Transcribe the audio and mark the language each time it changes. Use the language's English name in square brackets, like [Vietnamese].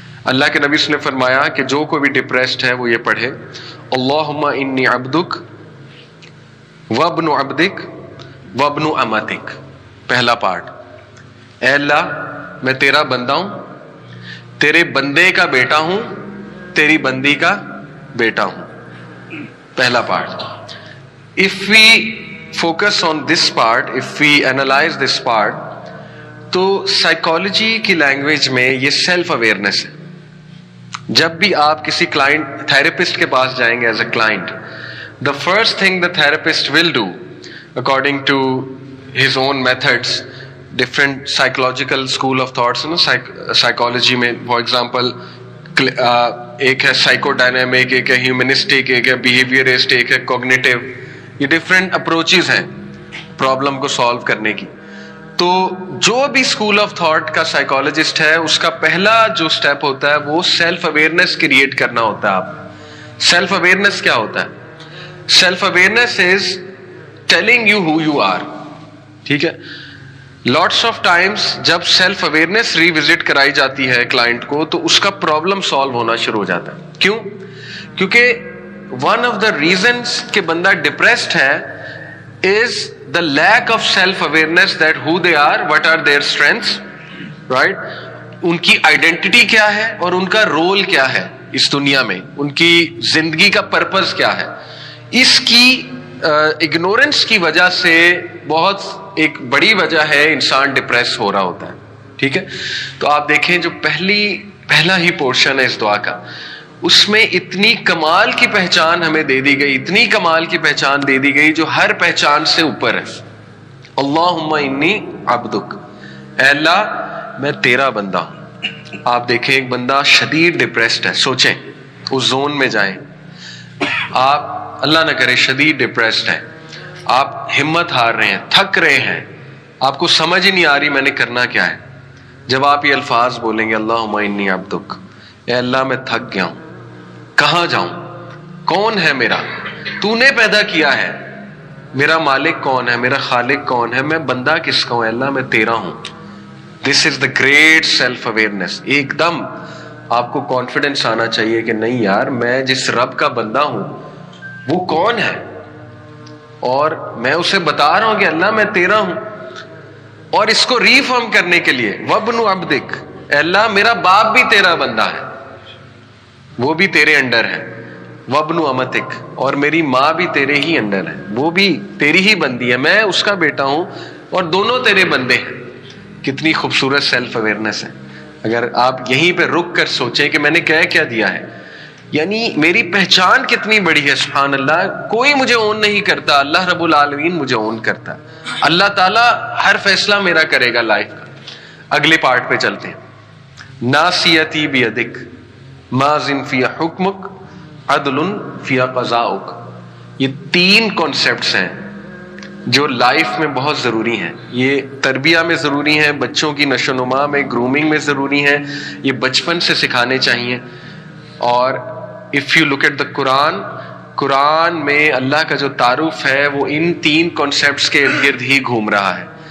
[Urdu] اللہ کے نبی نے فرمایا کہ جو کوئی بھی ڈپریسڈ ہے وہ یہ پڑھے، [Arabic] اللہم انی عبدک وابن عبدک وابن امتک. [Urdu] پہلا پارٹ، اے اللہ میں تیرا بندہ ہوں، تیرے بندے کا بیٹا ہوں، تیری بندی کا بیٹا ہوں. پہلا part. [English] If we focus on this part, if we analyze this part, [Urdu] تو سائیکالوجی کی لینگویج میں یہ سیلف اویئرنیس ہے. جب بھی آپ کسی کلائنٹ تھراپسٹ کے پاس جائیں گے as a client, [English] the first thing the therapist will do according to his own methods, different psychological school of thoughts [Urdu] psychology میں for example ایک ہے سائیکو ڈائنامک، ایک ہے ہیومنسٹک، ایک ہے بیہیویئرسٹ، ایک ہے کوگنیٹو. یہ ڈفرینٹ اپروچز ہیں پرابلم کو سالو کرنے کی. تو جو بھی اسکول آف تھاٹ کا سائیکالوجسٹ ہے اس کا پہلا جو اسٹیپ ہوتا ہے وہ سیلف اویئرنیس کریٹ کرنا ہوتا ہے. آپ سیلف اویئرنیس کیا ہوتا ہے؟ [English] Self awareness is telling you who you are. [Urdu] ٹھیک ہے. لاٹس آف ٹائمس جب سیلف اویئرنیس ریوزٹ کرائی جاتی ہے کلائنٹ کو تو اس کا پرابلم سالو ہونا شروع ہو جاتا ہے. [English] کیوں؟ کیونکہ one of the reasons [Urdu] کہ بندہ ڈپریسڈ ہے [English] Is the lack of self awareness that who they are, what are their strengths, right? [Urdu] ان کی آئیڈینٹی کیا ہے اور ان کا رول کیا ہے اس دنیا میں، ان کی زندگی کا پرپز کیا ہے. اس کی اگنورنس کی وجہ سے بہت ایک بڑی وجہ ہے انسان ڈپریس ہو رہا ہوتا ہے. ٹھیک ہے. تو آپ دیکھیں جو پہلا ہی پورشن ہے اس دعا کا، اس میں اتنی کمال کی پہچان ہمیں دے دی گئی، اتنی کمال کی پہچان دے دی گئی جو ہر پہچان سے اوپر ہے. [Arabic] اللہم انی عبدک، [Urdu] اے اللہ میں تیرا بندہ ہوں. آپ دیکھیں ایک بندہ شدید ڈپریسڈ ہے، سوچیں اس زون میں جائیں. آپ اللہ نہ کرے شدید ڈپریسڈ ہیں، آپ ہمت ہار رہے ہیں، تھک رہے ہیں، آپ کو سمجھ ہی نہیں آ رہی میں نے کرنا کیا ہے. جب آپ یہ الفاظ بولیں گے [Arabic] اللہم انی عبدک، [Urdu] اے اللہ میں تھک گیا ہوں، کہاں جاؤں، کون ہے میرا، تو نے پیدا کیا ہے، میرا مالک کون ہے، میرا خالق کون ہے، میں بندہ کس کا ہوں، اے اللہ میں تیرا ہوں. [English] This is the great self awareness. [Urdu] ایک دم آپ کو کانفیڈنس آنا چاہیے کہ نہیں یار میں جس رب کا بندہ ہوں وہ کون ہے اور میں اسے بتا رہا ہوں کہ اللہ میں تیرا ہوں. اور اس کو ریفرم کرنے کے لیے وابن عبدک، اے اللہ میرا باپ بھی تیرا بندہ ہے، وہ بھی تیرے انڈر ہے. وابن امتک، اور میری ماں بھی تیرے ہی انڈر ہے، وہ بھی تیری ہی بندی ہے، میں اس کا بیٹا ہوں اور دونوں تیرے بندے ہیں. کتنی خوبصورت سیلف اویئرنیس ہے. اگر آپ یہیں پہ رک کر سوچیں کہ میں نے کیا دیا ہے، یعنی میری پہچان کتنی بڑی ہے. سبحان اللہ، کوئی مجھے اون نہیں کرتا، اللہ رب العالمین مجھے اون کرتا ہے. اللہ تعالیٰ ہر فیصلہ میرا کرے گا لائف کا. اگلے پارٹ پہ چلتے ہیں. [Arabic] ناصیتی بیدک ماضٍ فی حکمک عدل فی قضاؤک. [Urdu] یہ تین کانسیپٹس ہیں جو لائف میں بہت ضروری ہیں. یہ تربیہ میں ضروری ہیں، بچوں کی نشو و نما میں، گرومنگ میں ضروری ہیں. یہ بچپن سے سکھانے چاہیے. اور [English] if you look at the Quran [Urdu] میں اللہ کا جو تعارف ہے وہ ان تین کانسیپٹس کے ارد گرد ہی گھوم رہا ہے.